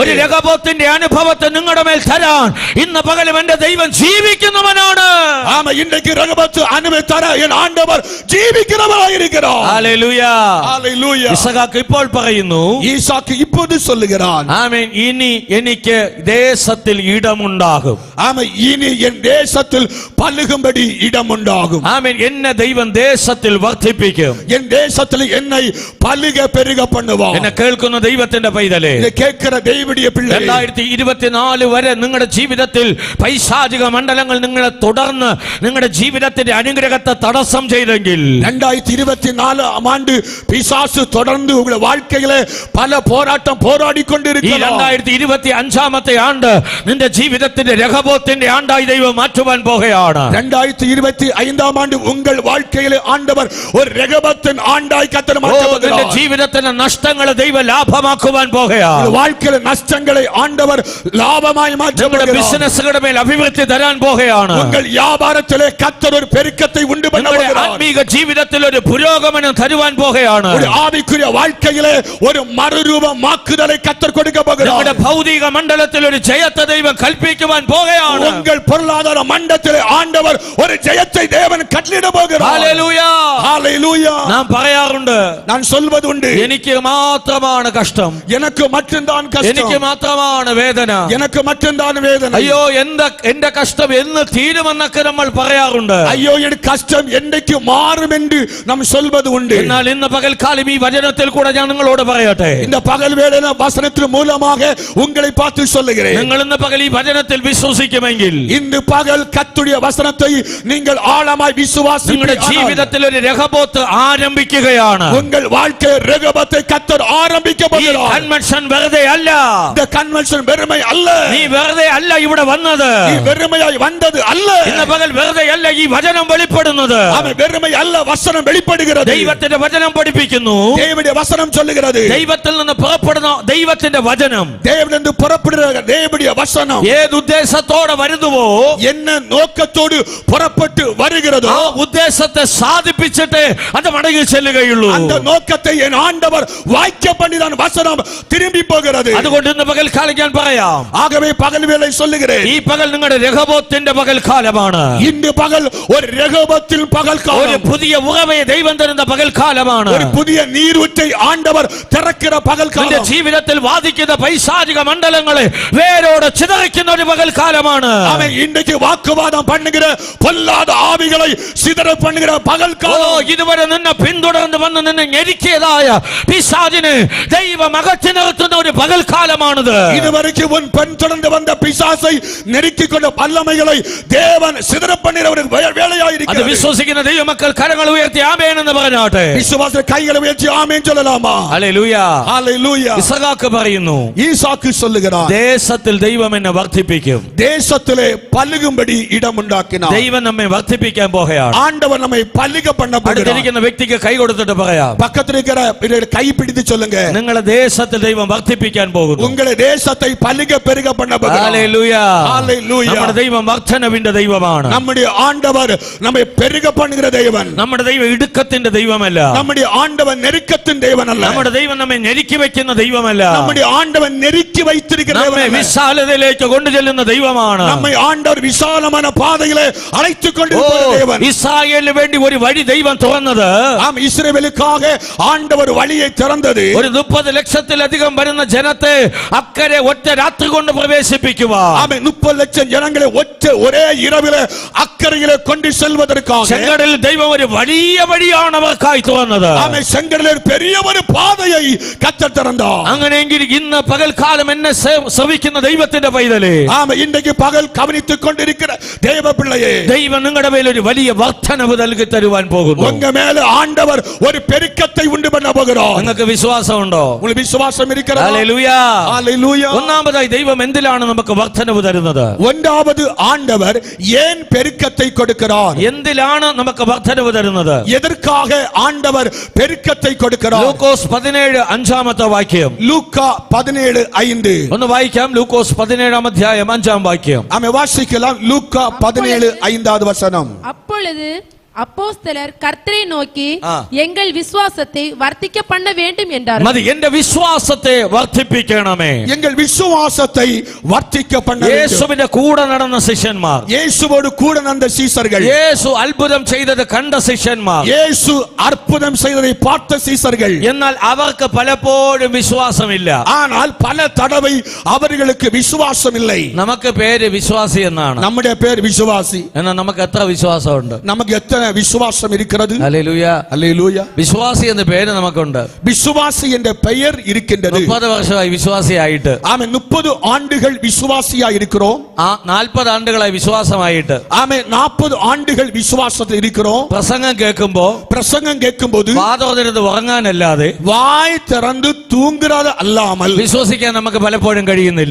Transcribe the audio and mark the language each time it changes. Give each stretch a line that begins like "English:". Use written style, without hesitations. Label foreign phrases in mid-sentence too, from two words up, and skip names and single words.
Malayalam: ഒരു രഹബോത്തിന്റെ അനുഭവത്തെ നിങ്ങളുടെ മേൽ തരാൻ ഇന്ന് പകലും എന്റെ ദൈവം ജീവിക്കുന്നവനാണ്.
Tamil: ஆமா, இன்றைக்கு ரகபத்து அனுமதி தர என் ஆண்டவர் ஜீவிக்கிறவராய் இருக்கிறார்.
Malayalam: ഹല്ലേലൂയ.
Tamil: ஹல்லேலூயா.
Malayalam: ഇസഹാക്ക് ഇപ്പോൾ പറയുന്നു,
Tamil: ஈசாக்கு இப்போது சொல்லுகிறான்,
Malayalam: ആമേൻ, ഇനി എനിക്ക് ദേശത്തിൽ ഇടമുണ്ടാകും.
Tamil: ஆமா, இனி என் தேசத்தில் பல்லுகும்படி இடம் உண்டாகும்.
Malayalam: ആമേൻ, എന്നെ ദൈവം ദേശത്തിൽ വർദ്ധിപ്പിക്കും.
Tamil: என் தேசத்தில் என்னை பல்லுக பெருக பண்ணுவான்.
Malayalam: എന്നെ കേൾക്കുന്ന ദൈവത്തിന്റെ പൈതലേ,
Tamil: இதை கேட்கிற தேவனுடைய பிள்ளை,
Malayalam: 2024 വരെ നിങ്ങളുടെ ജീവിതത്തിൽ പൈശാചിക മണ്ഡലങ്ങൾ നിങ്ങളെ തുടർന്ന് നിങ്ങളുടെ ജീവിതത്തിന്റെ അനുഗ്രഹത്തെ തടസ്സം ചെയ്തെങ്കിൽ,
Tamil: 2024 ஆண்டு பிசாசு தொடர்ந்து உங்கள் வாழ்க்கையில பல போராட்டம் போராடி
Malayalam: ഈ
Tamil: கொண்டிருக்கிறார்.
Malayalam: 2025ാമത്തെ ആണ്ട് നിന്റെ ജീവിതത്തിന്റെ രഹബോത്തിന്റെ ആണ്ടായി ദൈവം മാറ്റുവാൻ പോകുകയാണ്.
Tamil: 2025 ஆண்டு உங்கள் வாழ்க்கையில ஆண்டவர் ஒரு ரெகபத்தின் ஆண்டாய் கர்த்தர் மாற்ற
Malayalam: നിന്റെ
Tamil: போகிறார்.
Malayalam: ജീവിതത്തിന്റെ നഷ്ടങ്ങളെ ദൈവം ലാഭമാക്കുവാൻ പോകുകയാണ്.
Tamil: வாழ்க்கையில நஷ்டங்களை ஆண்டவர் லாபமாய் மாற்ற
Malayalam: നിങ്ങളുടെ
Tamil: போகிறார்.
Malayalam: ബിസിനസ്സുകളുടെ മേൽ അഭിവൃദ്ധി തരാൻ പോകുകയാണ്.
Tamil: உங்கள் வியாபாரத்திலே கர்த்தர் ஒரு பெருக்கத்தை உண்டு பண்ண
Malayalam: നിങ്ങളുടെ
Tamil: போகிறார்.
Malayalam: ആത്മീക ജീവിതത്തിൽ ഒരു പുരോഗമനം തരുവാൻ പോകുകയാണ്.
Tamil: ஒரு ஆவிக்குரிய வாழ்க்கையிலே ஒரு மறுரூபமாக்குதலை கர்த்தர் கொடுக்க போகிறார்.
Malayalam: നിങ്ങളുടെ ഭൗതിക മണ്ഡലത്തിൽ ഒരു ജയത്തെ ദൈവം കൽപ്പിക്കുവാൻ പോകുകയാണ്.
Tamil: உங்கள் பொருளாதார மண்டலத்திலே ஆண்டவர் ஒரு ஜெயத்தை தேவன் கட்டளையிட போகிறார்.
Malayalam: ഹല്ലേലൂയ.
Tamil: ஹல்லேலூயா.
Malayalam: നാം പറയാറുണ്ട്,
Tamil: நான் சொல்வது உண்டு,
Malayalam: എനിക്ക് മാത്രമാണ് കഷ്ടം,
Tamil: எனக்கு மட்டும்தான்
Malayalam: എനിക്ക്
Tamil: கஷ்டம்,
Malayalam: മാത്രമാണ് വേദന,
Tamil: எனக்கு மட்டும்தான் வேதனை.
Malayalam: അയ്യോ എന്റെ കഷ്ടം എന്ന് തീരുമെന്നൊക്കെ നമ്മൾ പറയാറുണ്ട്. പറയാറുണ്ട്.
Tamil: ஐயோ என் கஷ்டம் என்னைக்கு மாறும் என்று நாம் சொல்வது உண்டு.
Malayalam: എന്നാൽ ഇന്ന് പകൽക്കാലം ഈ വചനത്തിൽ കൂടെ ഞാൻ നിങ്ങളോട് പറയട്ടെ,
Tamil: இந்த பகல் வேளையில வசனத்தின் மூலமாக உங்களை பார்த்து சொல்லுகிறேன்.
Malayalam: നിങ്ങൾ ഇന്ന് പകൽ ഈ വചനത്തിൽ വിശ്വസിക്കുമെങ്കിൽ,
Tamil: இந்த பகல் கர்த்தருடைய வசனத்தை நீங்கள் ஆழமாய்
Malayalam: നിങ്ങളുടെ
Tamil: விசுவாசிப்பீர்கள்.
Malayalam: ജീവിതത്തിൽ ഒരു രഹബോത്ത് ആരംഭിക്കുകയാണ്.
Tamil: உங்கள் வாழ்க்கை ரகபத்தை கர்த்தர் ஆரம்பிக்க
Malayalam: ഈ
Tamil: போகிறார்.
Malayalam: കൺവെൻഷൻ വെറുതെ അല്ല.
Tamil: இந்த கன்வென்ஷன் வெறுமை அல்ல.
Malayalam: നീ വെറുതെ അല്ല ഇവിടെ വന്നത്.
Tamil: நீ வெறுமையாய் வந்தது அல்ல.
Malayalam: ഇന്ന് പകൽ വെറുതെ അല്ല ഈ വചനം വെളിപ്പെടുന്നത്.
Tamil: அவன் வெறுமை அல்ல, வசனம் வெளிப்படுகிறது.
Malayalam: ദൈവത്തിന്റെ വചനം പഠിപ്പിക്കുന്നു.
Tamil: தேவனுடைய வசனம் சொல்லுகிறது.
Malayalam: ദൈവത്തിൽ നിന്ന് പുറപ്പെടുന്ന ദൈവത്തിന്റെ വചനം
Tamil: தேவனிலிருந்து புறப்படுகிற தேவனுடைய வசனம்
Malayalam: ഏത് ഉദ്ദേശത്തോടെ വരുന്നുവോ,
Tamil: என்ன நோக்கத்தோடு புறப்பட்டு வருகிறதோ
Malayalam: ആ ഉദ്ദേശത്തെ സാധിപ്പിച്ചിട്ട് അത് മടങ്ങി ചെല്ലുകയുള്ളൂ.
Tamil: அந்த நோக்கத்தை என் ஆண்டவர் வாய்க்க பண்ணிதான் வசனம் திரும்பி போகிறது.
Malayalam: അതുകൊണ്ട് ഇന്ന് പകൽക്കാലം ഞാൻ പറയാം,
Tamil: ஆகவே பகல் வேளை சொல்லுகிறேன்,
Malayalam: ഈ പകൽ നിങ്ങളുടെ രഹബോത്തിന്റെ പകൽക്കാലമാണ്.
Tamil: இந்த பகல் ஒரு ரெகோபத்தில் பகல்
Malayalam: ഒരു
Tamil: காலம்,
Malayalam: പുതിയ ഉറവയെ ദൈവം തരുന്ന പകൽക്കാലമാണ്.
Tamil: ஒரு புதிய நீரூற்றை ஆண்டவர் திறக்கிற பகல்
Malayalam: നിന്റെ
Tamil: காலம்.
Malayalam: ജീവിതത്തിൽ വാദിക്കുന്ന പൈശാചിക മണ്ഡലങ്ങളെ വേരോട് ചിതറിക്കുന്ന ഒരു പകൽക്കാലമാണ്.
Tamil: அவன் இன்றைக்கு வாக்குவாதம் பண்ணுகிற பொல்லாத ஆவிகளை சிதற பண்ணுகிற பகல்
Malayalam: ഓ,
Tamil: காலம்.
Malayalam: ഇതുവരെ നിന്നെ പിന്തുടർന്ന് വന്ന് നിന്നെ ഞെരുക്കിയതായ പിശാചിനെ ദൈവം അകറ്റി നിർത്തുന്ന ഒരു പകൽക്കാലമാണിത്.
Tamil: இதுவரைக்கும் உன் பெண் தொடர்ந்து வந்த பிசாசை நெருக்கிக் கொண்ட வல்லமைகளை தேவன் சிதற பண்ணுகிற ஒரு
Malayalam: അത്
Tamil: வேலையாயிருக்கிறது.
Malayalam: വിശ്വസിക്കുന്ന ദൈവമക്കൾ കരങ്ങൾ ഉയർത്തി ആമേൻ എന്ന് പറഞ്ഞാട്ടെ.
Tamil: விசுவாச கைகளை உயர்த்தி ஆமென் சொல்லலாமா?
Malayalam: ഹല്ലേലൂയ.
Tamil: ஹalleluya.
Malayalam: ഇസഹാക്ക് പറയുന്നു,
Tamil: ஈசாக்கு சொல்லுகிறார்,
Malayalam: ദേശത്തിൽ ദൈവം എന്നെ വർദ്ധിപ്പിക്കും.
Tamil: தேசத்திலே பல்லுகும்படி இடம் உண்டாக்கினார்.
Malayalam: ദൈവം നമ്മെ വർദ്ധിപ്പിക്കാൻ പോകുകയാണ്.
Tamil: ஆண்டவர் நம்மை பல்லுக பண்ண போகிறார்.
Malayalam: അടുത്തിരിക്കുന്ന വ്യക്തിക്ക് കൈ കൊടുത്തിട്ട് പറയാം,
Tamil: பக்கத்தில் இருக்கிற கை பிடித்து சொல்லுங்க,
Malayalam: നിങ്ങളെ ദേശത്തിൽ ദൈവം വർദ്ധിപ്പിക്കാൻ പോകുന്നു.
Tamil: உங்களை தேசத்தை பல்லுக பெருக பண்ண போகிறார்.
Malayalam: ഹല്ലേലൂയ.
Tamil: ஹalleluya.
Malayalam: നമ്മുടെ ദൈവം വർദ്ധനവിന്റെ ദൈവമാണ്.
Tamil: நம்முடைய ஆண்டவர் நம்மை பெருக பண்ணுகிற தேவன்.
Malayalam: നമ്മുടെ ദൈവം ഇടുക്കത്തിന്റെ ദൈവമല്ല.
Tamil: நம்முடைய ஆண்டவர் நெருக்கத்தின் தேவன் அல்ல.
Malayalam: നമ്മുടെ ദൈവം നമ്മെ ഞെരുക്കി വെക്കുന്ന ദൈവമല്ല.
Tamil: நம்முடைய ஆண்டவர் நெருக்கி வைத்திருக்கிற
Malayalam: നമ്മെ
Tamil: தேவன் அல்ல.
Malayalam: വിശാലതയിലേക്ക് കൊണ്ടുചെല്ലുന്ന ദൈവമാണ്.
Tamil: நம்மை ஆண்டவர் விசாலமான பாதையிலே அழைத்துக் கொண்டிருக்கிற தேவன்.
Malayalam: ഇസ്രായേലിന് വേണ്ടി ഒരു വഴി ദൈവം തുറന്നത്,
Tamil: ஆம், இஸ்ரவேலுக்காக ஆண்டவர் வழியை திறந்தது.
Malayalam: ഒരു 30 ലക്ഷത്തിലധികം വരുന്ന ജനത്തെ അക്കരെ ഒറ്റ രാത്രി കൊണ്ട് പ്രവേശിപ്പിക്കുവാൻ.
Tamil: ஆமே, 30 லட்சம் ஜனங்களை ஒரே இரவிலே அக்கறையிலே கொண்டு செல்வதற்காக
Malayalam: ചെങ്കടലിൽ ദൈവം ഒരു വലിയ വഴിയാണ് അവർക്കായി തുറന്നത്.
Tamil: ஆமே, செங்கடலில் ஒரு பெரிய ஒரு பாதையை கர்த்தர் திறந்தார்.
Malayalam: അങ്ങനെയെങ്കിൽ ഇന്ന് പകൽക്കാലം എന്നെ ശ്രവിക്കുന്ന ദൈവത്തിന്റെ പൈതലേ,
Tamil: ஆமே, இன்றைக்கு பகல் கவனித்துக் கொண்டிருக்கிற தேவ பிள்ளையே,
Malayalam: ദൈവം നിങ്ങളുടെ മേൽ ഒരു വലിയ വർദ്ധനവ് നൽകി തരുവാൻ പോകുന്നു.
Tamil: உங்க மேல ஆண்டவர் ஒரு பெருக்கத்தை உண்டு பண்ண போகிறார்.
Malayalam: നിങ്ങൾക്ക് വിശ്വാസമുണ്ടോ?
Tamil: உங்களுக்கு விசுவாசம் இருக்கிறதா?
Malayalam: ഹല്ലേലൂയ.
Tamil: ஹalleluya.
Malayalam: ഒന്നാമതായി ദൈവം എന്തിലാണ് നമുക്ക് വർദ്ധനവ് തരുന്നത്?
Tamil: ஒன்றாவது ஆண்டவர் ஏன் பெருக்கத்தை கொடுக்கிறார்?
Malayalam: എന്തിലാണ് നമുക്ക് വർദ്ധനവ് തരുന്നത്?
Tamil: எதற்காக ஆண்டவர் பெருக்கத்தை கொடுக்கிறார்?
Malayalam: ലൂക്കോസ് 17 അഞ്ചാമത്തെ വാക്യം
Tamil: லூக்கா 17:5.
Malayalam: ഒന്ന് വായിക്കാം. ലൂക്കോസ് 17 അധ്യായം 5 വാക്യം.
Tamil: ஆமென், வாசிக்கலாம். லூக்கா 17:5 வசனம். அப்பொழுது அப்போஸ்தலர் கர்த்தரை நோக்கி ஆ. எங்கள் விசுவாசத்தை வர்த்திக்க பண்ண வேண்டும் என்றார்.
Malayalam: മതി, എന്റെ വിശ്വാസത്തെ വർദ്ധിപ്പിക്കണമേ.
Tamil: எங்கள் விசுவாசத்தை வர்த்திக்க பண்ண வேண்டும்.
Malayalam: യേശുവിന്റെ കൂടെ നടന്ന ശിഷ്യന്മാർ,
Tamil: இயேசுவோடு கூட நடந்த சீசர்கள்,
Malayalam: യേശു അത്ഭുതം ചെയ്തത് കണ്ട ശിഷ്യന്മാർ,
Tamil: இயேசு அற்புதம் செய்ததை பார்த்த சீசர்கள்,
Malayalam: എന്നാൽ അവർക്ക് പലപ്പോഴും വിശ്വാസമില്ല.
Tamil: ஆனால் பல தடவை அவர்களுக்கு விசுவாசம் இல்லை.
Malayalam: നമുക്ക് പേര് വിശ്വാസി എന്നാണ്,
Tamil: நம்முடைய பேர் விசுவாசி.
Malayalam: എന്നാൽ നമുക്ക് എത്ര വിശ്വാസമുണ്ട്?
Tamil: நமக்கு எத்தனை விசுவாசம் இருக்கிறது?
Malayalam: ഹല്ലേലൂയ.
Tamil: அல்லேலூயா.
Malayalam: വിശ്വാസി എന്ന പേര് നമുക്കുണ്ട്.
Tamil: விசுவாசி என்ற பெயர் இருக்கின்றது.
Malayalam: 30 വർഷമായി വിശ്വാസിയായിട്ട്,
Tamil: ஆமென், 30 ஆண்டுகள் விசுவாசியா இருக்கிறோம்.
Malayalam: 40 ആണ്ടുകളായി വിശ്വാസമായിട്ട്,
Tamil: ஆமென், 40 ஆண்டுகள் விசுவாசத்தில் இருக்கிறோம்.
Malayalam: പ്രസംഗം കേൾക്കുമ്പോ
Tamil: பிரசங்கம் கேட்கும்போது
Malayalam: വാതോർന്നിരുന്ന് ഉറങ്ങാനല്ലാതെ
Tamil: வாய் திறந்து தூங்குறது அல்லாமல்
Malayalam: വിശ്വസിക്കാൻ നമുക്ക് പലപ്പോഴും കഴിയുന്നില്ല.